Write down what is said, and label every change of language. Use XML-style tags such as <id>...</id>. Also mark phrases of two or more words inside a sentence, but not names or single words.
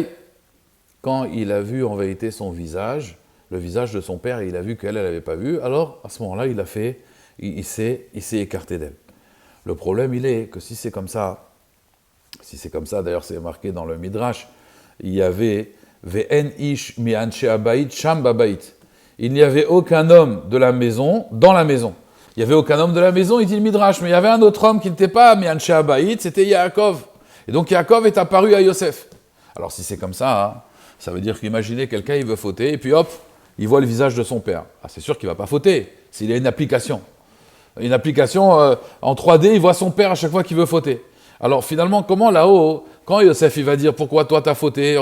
<fr>Quand il a vu en vérité son visage, le visage de son père, et il a vu qu'elle, elle n'avait pas vu, alors à ce moment-là, il s'est écarté d'elle. Le problème, il est que si c'est comme ça, d'ailleurs c'est marqué dans le Midrash, il y avait</fr> <he>ואין איש מאנשי הבית שם בבית.</he> <fr>Il n'y avait aucun homme de la maison dans la maison. Il n'y avait aucun homme de la maison, il dit le Midrash, mais il y avait un autre homme qui n'était pas</fr> <he>מאנשי הבית,</he> <fr>c'était Yaakov. Et donc Yaakov est apparu à Yosef. Alors si c'est comme ça, hein, ça veut dire qu'imaginez quelqu'un, il veut fauter, et puis hop, il voit le visage de son père. Ah, c'est sûr qu'il ne va pas fauter, s'il a une application. Une application en 3D, il voit son père à chaque fois qu'il veut fauter. Alors finalement, comment là-haut, quand Yosef il va dire « Pourquoi toi t'as fauté?</fr>